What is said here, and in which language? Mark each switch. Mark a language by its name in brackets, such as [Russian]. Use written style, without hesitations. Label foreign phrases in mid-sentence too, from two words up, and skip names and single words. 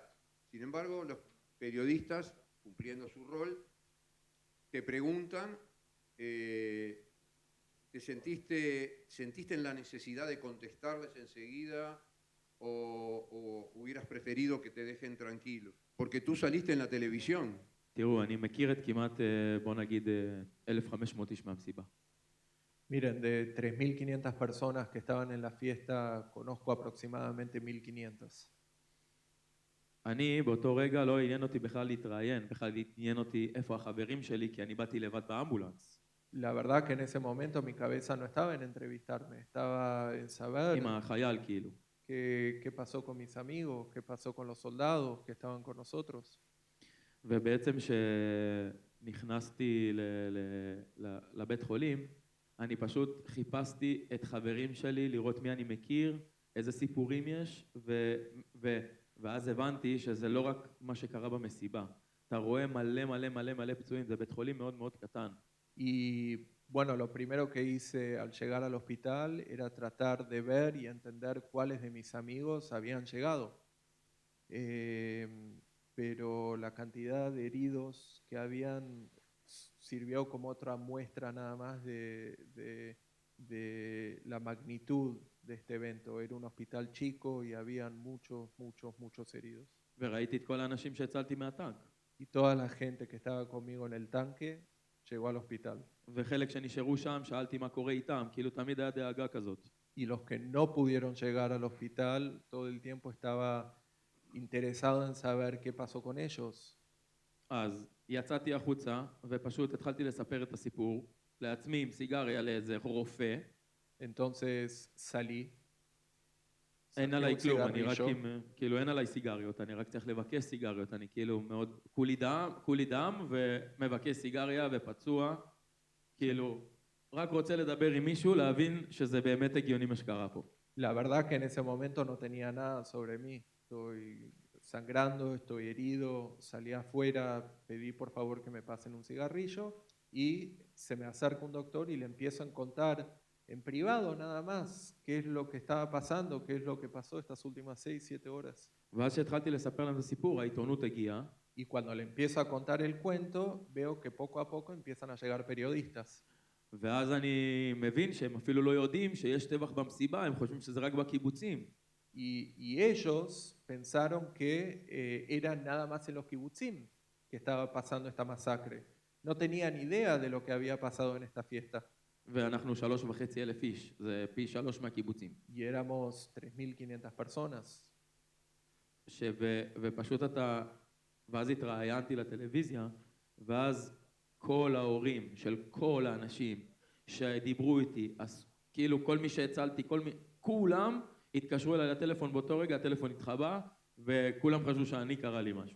[Spanish] Sin embargo, los periodistas, cumpliendo su rol, te preguntan, ¿te sentiste en la necesidad de contestarles enseguida o hubieras preferido que te dejen tranquilo? Porque tú saliste en la televisión. [Hebrew] תראו, אני מכיר את כמעט, בוא נגיד, 1,500 איש מהמסיבה. [Spanish] Miren, de 3.500 personas que estaban en la fiesta, conozco aproximadamente 1.500. [Hebrew] אני באותו רגע לא עניין אותי בכלל להתראיין, בכלל עניין אותי איפה החברים שלי, כי אני באתי לבד באמבולנס. [Spanish] La verdad que en ese momento mi cabeza no estaba en entrevistarme, estaba en saber [Hebrew] עם החייל כאילו. [Spanish] qué pasó con mis amigos, qué pasó con los soldados que estaban con nosotros. [Hebrew] ובעצם שנכנסתי לבית חולים, אני פשוט חיפשתי את חברים שלי, לראות מי אני מכיר, איזה סיפורים יש, ואז הבנתי שזה לא רק מה שקרה במסיבה. אתה רואה מלא מלא מלא מלא פצועים, זה בית חולים מאוד מאוד קטן. [Spanish] Y bueno, lo primero que hice al llegar al hospital era tratar de ver y entender cuáles de mis amigos habían llegado. Pero la cantidad de heridos que habían sirvió como otra muestra nada más de la magnitud de este evento. Era un hospital chico y habían muchos heridos. [Hebrew] וראיתי את כל האנשים שהצלתי מהטנק. [Spanish] Y toda la gente que estaba conmigo en el tanque llegó al hospital. [Hebrew] וחלק שנשארו שם, שאלתי מה קורה איתם, כאילו תמיד היה דאגה כזאת. [Spanish] Y los que no pudieron llegar al hospital, todo el tiempo estaba interesado en saber qué pasó con ellos. [Hebrew] אז יצאתי החוצה, ופשוט התחלתי לספר את הסיפור לעצמי עם סיגריה לאיזה רופא, [Spanish] Entonces salí. [Hebrew] אין [Spanish] saqué [Hebrew] עליי [Spanish] un [Hebrew] כלום, אני רק [Spanish] cigarrillo, [Hebrew] עם, כאילו אין עליי סיגריות, אני רק צריך לבקש סיגריות, אני כאילו מאוד, כולי דם ומבקש סיגריה ופצוע, כאילו, רק רוצה לדבר עם מישהו, להבין שזה באמת הגיוני מה שקרה פה. [Spanish] La verdad que en ese momento no tenía nada sobre mí. Estoy sangrando, estoy herido, salí afuera, pedí por favor que me pasen un cigarrillo y se me acerca un doctor y le empiezo a contar en privado nada más qué es lo que estaba pasando, qué es lo que pasó estas últimas 6, 7 horas. [Hebrew] ואז שהתחלתי לספר להם את הסיפור, העיתונות הגיעה, [Spanish] Y cuando le empiezo a contar el cuento, veo que poco a poco empiezan a llegar periodistas. [Hebrew] ואז אני מבין שהם אפילו לא יודעים שיש טבח במסיבה, הם חושבים שזה רק בקיבוצים. [Spanish] Y ellos pensaron que era nada más en los kibutzim que estaba pasando esta masacre. No tenían idea de lo que había pasado en esta fiesta. [Hebrew] ואנחנו 3,500 איש, זה פי 3 מהקיבוצים. [Spanish] Y éramos 3.500 personas. [Hebrew] ופשוט אתה, ואז התראיינתי לטלוויזיה, ואז כל ההורים של כל האנשים שדיברו איתי, אז כאילו כל מי שהצלתי, כולם התקשרו אליי לטלפון באותו רגע, הטלפון התחבא, וכולם חשבו שאני קרה לי משהו.